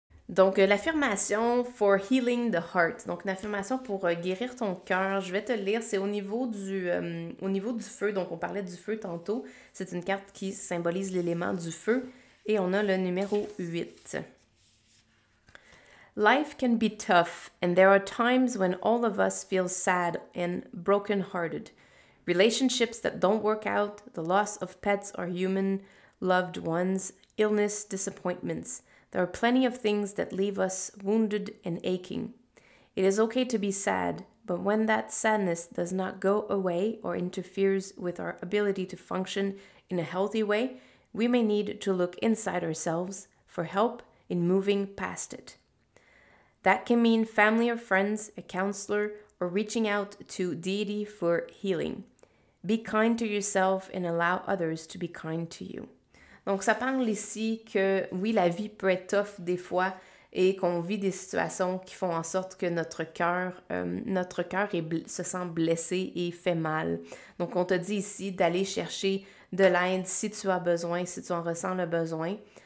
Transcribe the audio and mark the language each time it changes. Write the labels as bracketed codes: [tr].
[fr] Donc, l'affirmation [en] for healing the heart. [fr] Donc, une affirmation pour guérir ton cœur. Je vais te le lire. C'est au niveau du feu. Donc, on parlait du feu tantôt. C'est une carte qui symbolise l'élément du feu. Et on a le numéro 8. [en] Life can be tough, and there are times when all of us feel sad and broken-hearted. Relationships that don't work out, the loss of pets or human loved ones, illness, disappointments. There are plenty of things that leave us wounded and aching. It is okay to be sad, but when that sadness does not go away or interferes with our ability to function in a healthy way, we may need to look inside ourselves for help in moving past it. That can mean family or friends, a counselor, or reaching out to deity for healing. Be kind to yourself and allow others to be kind to you. [fr] Donc, ça parle ici que, oui, la vie peut être tough des fois et qu'on vit des situations qui font en sorte que notre cœur se sent blessé et fait mal. Donc, on te dit ici d'aller chercher de l'aide si tu as besoin, si tu en ressens le besoin.